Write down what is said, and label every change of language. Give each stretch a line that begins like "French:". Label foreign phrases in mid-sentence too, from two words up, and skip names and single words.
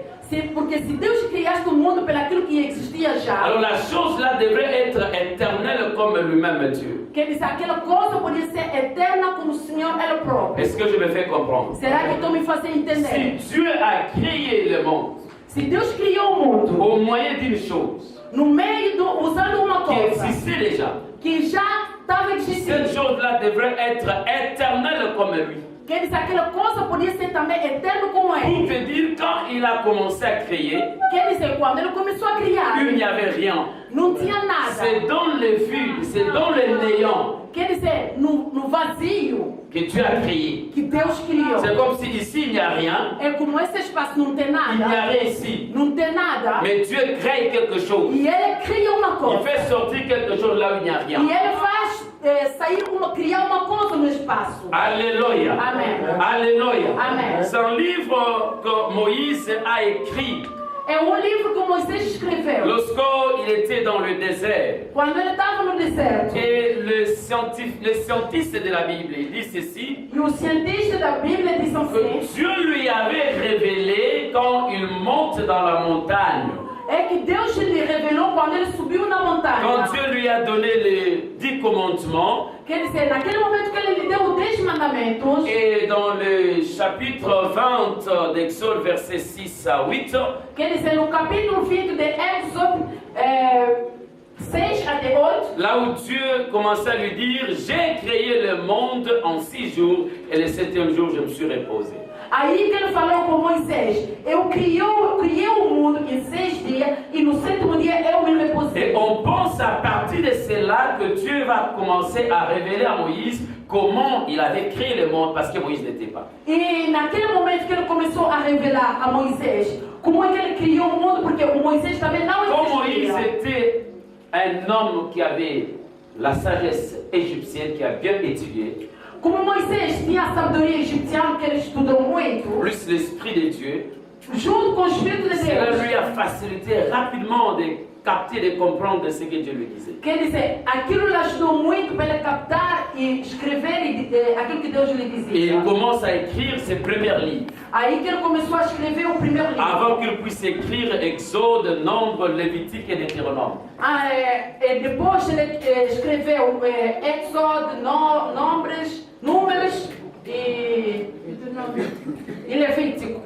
Portuguese: Porque se Deus criasse o mundo pelo aquilo que existia já,
French: alors la chose là devrait être éternelle comme lui-même Dieu.
Portuguese: quer dizer, aquela coisa podia ser eterna como o Senhor Ele próprio.
French: Est-ce que je me fais comprendre?
Portuguese: Será que estou me fazendo entender?
French: Si Dieu a créé le monde
Portuguese: Se Deus criou o mundo
French: au moyen d'une chose
Portuguese: no meio usando uma
French: qui
Portuguese: coisa
French: existait déjà,
Portuguese: que já estava existindo,
French: cette chose-là devrait être éternelle comme lui.
Portuguese: quer dizer, aquela coisa podia ser também eterna como
French: Pour
Portuguese: Ele.
French: te dire, quand il a commencé à créer,
Portuguese: Quer dizer, quando Ele começou a criar,
French: il n'y avait rien.
Portuguese: não tinha
French: C'est
Portuguese: nada.
French: dans le vide, c'est dans le néant
Portuguese: Quer dizer, no vazio
French: que Dieu a créé.
Portuguese: que Deus criou.
French: C'est comme si ici il n'y a rien,
Portuguese: É como esse espaço não tem
French: il n'y a
Portuguese: nada,
French: rien ici.
Portuguese: não tem nada,
French: Mais Dieu crée quelque chose.
Portuguese: e Ele cria uma
French: Il
Portuguese: coisa.
French: fait sortir quelque chose là où il n'y a rien.
Portuguese: E Ele faz criar uma coisa no espaço.
French: Alléluia.
Portuguese: Amen.
French: Alléluia.
Portuguese: Amen.
French: C'est un livre que Moïse a écrit
Portuguese: É livro que Moisés escreveu
French: lorsqu'il était dans le désert.
Portuguese: quando ele estava no deserto.
French: Et le scientiste de la Bible, il dit ceci,
Portuguese: E o cientista da Bíblia diz
French: que
Portuguese: assim,
French: Dieu lui avait révélé quand il monte dans la montagne.
Portuguese: é que Deus lhe revelou quando ele subiu na montanha.
French: Quand Dieu lui a donné les 10 commandements,
Portuguese: Quer dizer, naquele momento que ele lhe deu os 10 mandamentos,
French: et dans le chapitre 20 d'Exode, versets 6 à 8,
Portuguese: quer dizer, no capítulo 20 de Êxodo 6 até 8,
French: là où Dieu commençait à lui dire, j'ai créé le monde en 6 jours, et le 7e jour, je me suis reposé.
Portuguese: aí que ele falou com Moisés, eu criei o mundo em 6 dias e no 7º dia eu me reposei.
French: Et on pense à partir de cela que Dieu va commencer à révéler à Moïse comment il avait créé le monde, parce que Moïse n'était pas.
Portuguese: E naquele momento que ele começou a revelar a Moisés como é que ele criou o mundo, porque o Moisés também não
French: Comme Moïse
Portuguese: existia.
French: était un homme qui avait la sagesse égyptienne, qui a bien étudié,
Portuguese: Como Moisés tinha a sabedoria egipciana que ele estudou muito,
French: plus l'Esprit de Dieu,
Portuguese: junto com o Espírito de
French: cela
Portuguese: Deus,
French: lui a facilité rapidement de capter, de comprendre ce que Dieu lui disait.
Portuguese: quer dizer, aquilo lhe ajudou muito para ele captar e escrever aquilo que Deus lhe
French: Et
Portuguese: dizia.
French: il commence à écrire ses premiers livres.
Portuguese: Aí que ele começou a escrever o primeiro livro.
French: Avant qu'il puisse écrire Exode, Nombre, Lévitique et Deutéronome.
Portuguese: Depois ele escreveu Êxodo, Números e Levítico.